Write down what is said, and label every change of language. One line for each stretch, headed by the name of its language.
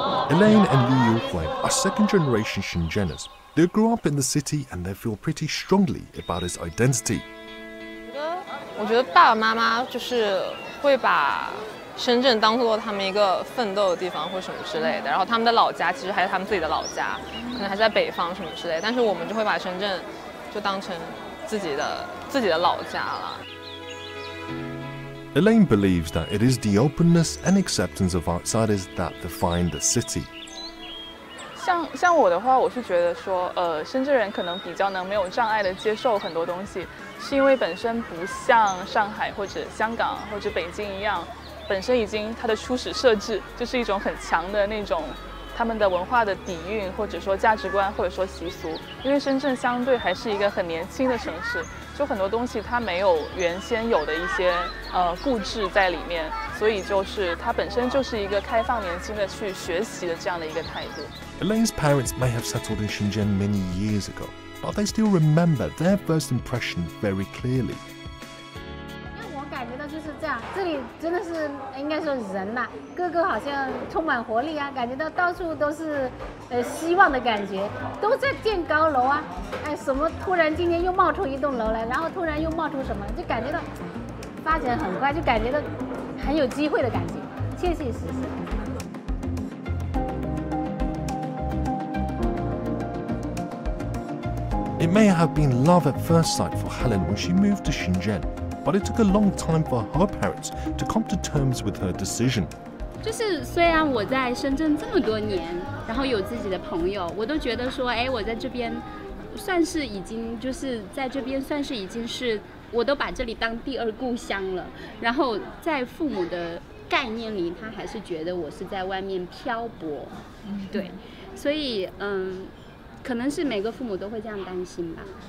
English: Elaine and Liu Yuhui are second-generation Shenzheners. They grew up in the city and they feel pretty strongly about its identity.
Chinese: 我觉得爸爸妈妈就是会把深圳当做他们一个奋斗的地方或什么之类的，然后他们的老家其实还是他们自己的老家，可能还在北方什么之类的，但是我们就会把深圳就当成自己的老家了。
English: Elaine believes that it is the openness and acceptance of outsiders that define the city.
Chinese: 像我的话，我是觉得说，深圳人可能比较能没有障碍的接受很多东西，是因为本身不像上海或者香港或者北京一样，本身已经它的初始设置就是一种很强的那种他们的文化的底蕴，或者说价值观，或者说习俗。因为深圳相对还是一个很年轻的城市，就很多东西它没有原先有的一些固执在里面，所以就是它本身就是一个开放年轻的去学习的这样的一个态度。
English: Elaine's parents may have settled in Shenzhen many years ago, but they still remember their first impression very clearly.
Chinese: 我感觉到就是这样，这里真的是应该说人呐，个个好像充满活力啊，感觉到到处都是希望的感觉，都在建高楼啊，什么突然今天又冒出一栋楼来，然后突然又冒出什么，就感觉到发展很快，就感觉到很有机会的感觉，切切实实。
English: It may have been love at first sight for Helen when she moved to Shenzhen, but it took a long time for her parents to come to terms with her decision.
Chinese: 就是虽然我在深圳这么多年，然后有自己的朋友，我都觉得说，我在这边算是已经就是在这边算是已经是我都把这里当第二故乡了。然后在父母的概念里，他还是觉得我是在外面漂泊，对，所以可能是每个父母都会这样担心吧。